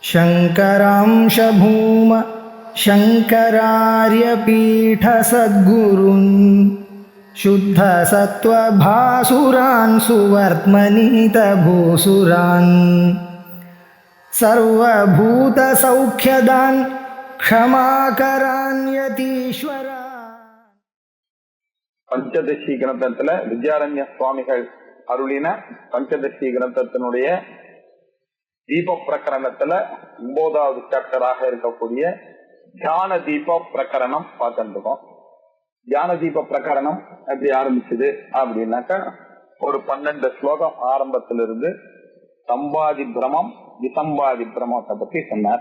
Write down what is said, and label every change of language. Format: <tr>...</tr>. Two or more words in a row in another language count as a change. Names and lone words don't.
<sa>शङ्करांश भूम शङ्करार्यपीठसद्गुरून् शुद्धसत्त्वभासुरान् सुवर्त्मनीतभूसुरान् सर्वभूतसौख्यदान् क्षमाकरान् यतीश्वरा.</sa> <ta>பஞ்சதசி கிரந்தத்துல வித்யாரண்ய சுவாமிகள் அருளின பஞ்சதசி கிரந்தத்தினுடைய தீப பிரகரணத்துல 9வது சாப்டராக இருக்கக்கூடிய தியான தீப பிரகரணம் பார்த்துருக்கோம். தியான தீப பிரகரணம் எப்படி ஆரம்பிச்சது அப்படின்னாக்கா ஒரு 12 ஸ்லோகம் ஆரம்பத்திலிருந்து சம்பாதி பிரமம் விசம்பாதி பிரமத்தை பத்தி சொன்னார்.</ta>